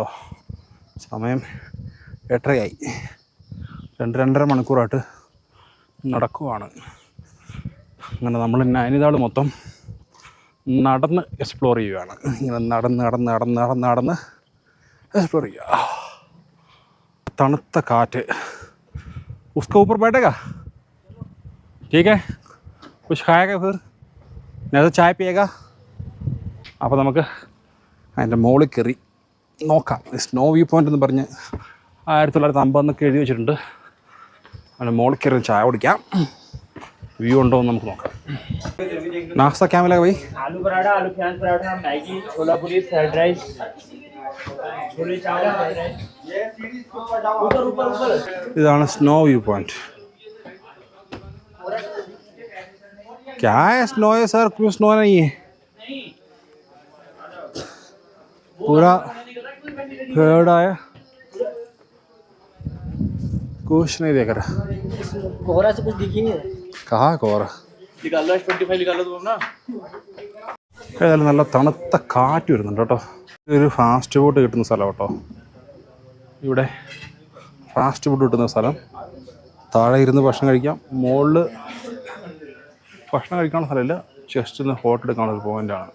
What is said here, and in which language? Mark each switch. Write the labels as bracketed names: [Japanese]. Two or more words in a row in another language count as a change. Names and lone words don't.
[Malayalam] സമയം 8:30 2-2.5 മണിക്കൂറായിട്ട് നടക്കുവാണ്. അങ്ങനെ നമ്മൾ നൈനിതാൾ മൊത്തം നടന്ന് എക്സ്പ്ലോർ ചെയ്യുകയാണ്. ഇങ്ങനെ നടന്ന് എക്സ്പ്ലോർ ചെയ്യുക. തണുത്ത കാറ്റ്. [Hindi] उसके ऊपर बैठेगा ठीक है, कुछ खाएगा फिर नहीं तो चाय पिएगा. [Malayalam] അപ്പോൾ നമുക്ക് അതിൻ്റെ മുകളിൽ കയറി നോക്കാം. സ്നോ വ്യൂ പോയിൻ്റ് എന്ന് പറഞ്ഞ് 1950 എഴുതി വെച്ചിട്ടുണ്ട്. അതിൻ്റെ മുകളിൽ കയറി ചായ കുടിക്കാം. വ്യൂ ഉണ്ടോ എന്ന് നമുക്ക് നോക്കാം. [Hindi] नाश्ता क्या मिलेगा भाई? आलू पराठा, आलू प्याज पराठा, मैगी, छोला-पूरी, [English] fried rice, [Hindi] छोले चावल, [English] fried rice. [Malayalam] ഇതാണ് സ്നോ വ്യൂ പോയിന്റ്. [Hindi] क्या है स्नो है सर? कुछ स्नो नहीं है, पूरा पेड़ है, कुछ नहीं देख रहा. कोहरा से कुछ दिख ही नहीं है. कहाँ कोहरा? निकालो S25 निकालो तुम ना. [Malayalam] ഏതായാലും നല്ല തണുത്ത കാറ്റ് വരുന്നുണ്ട് കേട്ടോ. ഇതൊരു [English] fast food [Malayalam] കിട്ടുന്ന സ്ഥലം കേട്ടോ. ഇവിടെ [English] fast food [Malayalam] കിട്ടുന്ന സ്ഥലം. താഴെ ഇരുന്ന് ഭക്ഷണം കഴിക്കാം. മുകളിൽ ഭക്ഷണം കഴിക്കാനുള്ള സ്ഥലമില്ല, ജസ്റ്റ് ഒന്ന് ഫോട്ടോ എടുക്കാനുള്ള ഒരു പോയിൻ്റാണ്.